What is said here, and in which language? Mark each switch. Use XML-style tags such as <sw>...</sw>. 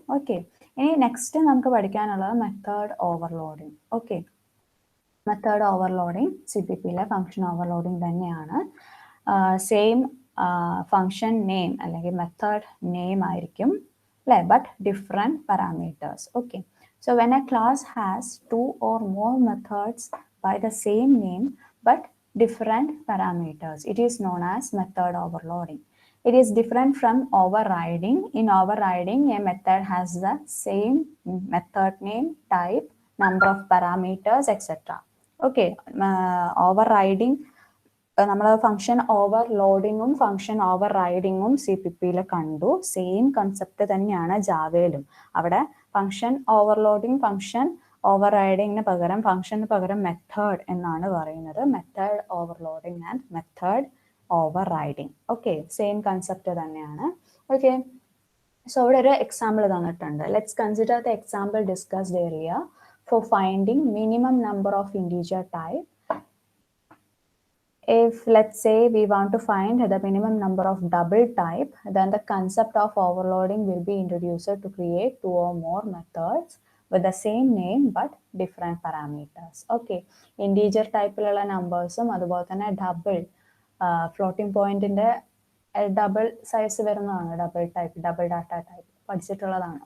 <ml>Okay, ഇനി next നമുക്ക് പഠിക്കാനുള്ളത് method overloading. Okay, method overloading CPPയിലെ function overloading തന്നെയാണ്. സെയിം ഫംഗ്ഷൻ നെയിം അല്ലെങ്കിൽ മെത്തേഡ് നെയിം ആയിരിക്കും അല്ലേ, but different parameters.</ml> <en>Okay, so when a class has 2 or more methods by the same name but different parameters, it is known as method overloading. It is different from overriding. In overriding, a method has the same method name, type, number of parameters, etc.</en> <ml>Okay, overriding നമ്മൾ function ഓവർലോഡിങ്ങും function over റൈഡിങ്ങും CPPയിൽ കണ്ടു. Same concept തന്നെയാണ് ജാവയിലും. അവിടെ function overloading function over റൈഡിങ്ങിന് പകരം ഫംഗ്ഷന് പകരം method എന്നാണ് പറയുന്നത്.</ml> <en>Method overloading and method overriding.</en> <ml>Okay, same concept തന്നെയാണ്. ഓക്കെ, സോ ഇവിടെ ഒരു എക്സാമ്പിൾ തന്നിട്ടുണ്ട്.</ml> <en>Let's consider the example discussed area for finding minimum number of integer type. If let's say we want to find the minimum number of double type, then the concept of overloading will be introduced to create 2 or more methods with the same name but different parameters.</en> <ml>Okay, integer type-ലുള്ള നമ്പേഴ്സും അതുപോലെ തന്നെ double floating പോയിന്റിന്റെ double size വരുന്നതാണ് double type, double data type പഠിച്ചിട്ടുള്ളതാണ്.</ml>